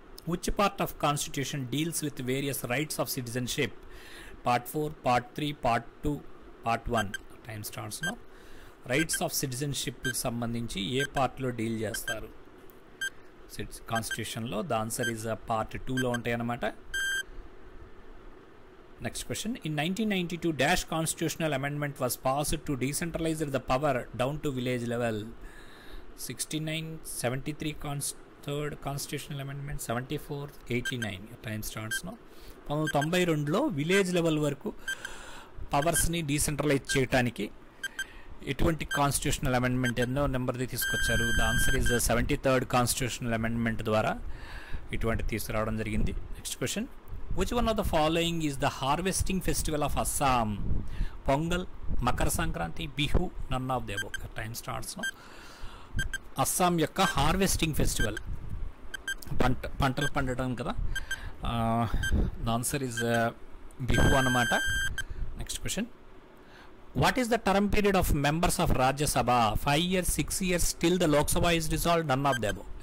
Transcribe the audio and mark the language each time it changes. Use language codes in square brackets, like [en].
[en] Which part of constitution deals with various rights of citizenship? Part 4, part 3, part 2, part 1. Time starts now. [te] Rights of సిటిజన్షిప్కి సంబంధించి ఏ పార్ట్లో deal చేస్తారు కాన్స్టిట్యూషన్లో? [en] the answer is [te] part 2లో ఉంటాయి అన్నమాట. [en] Next question. In 1992, dash constitutional amendment was passed to decentralize the power down to village level. 69, 73 third constitutional amendment, 74, 89. Time starts now. [te] 1992లో village level వరకు పవర్స్ని decentralise చేయడానికి ఎటువంటి కాన్స్టిట్యూషనల్ అమెండ్మెంట్ ఎన్నో నెంబర్ది తీసుకొచ్చారు? [en] the answer is [te] 73rd constitutional amendment ద్వారా ఇటువంటి తీసుకురావడం జరిగింది. [en] Next question. Which one of the following is the harvesting festival of Assam? Pongal, Makar Sankranti, Bihu, none of the above. Time starts now. [te] Assam యొక్క harvesting festival, పంటలు పండటం కదా. [en] The answer is Bihu అన్నమాట. Next question. What is the term period of members of Rajya Sabha? 5 years, 6 years, till the Lok Sabha is dissolved, none of the above.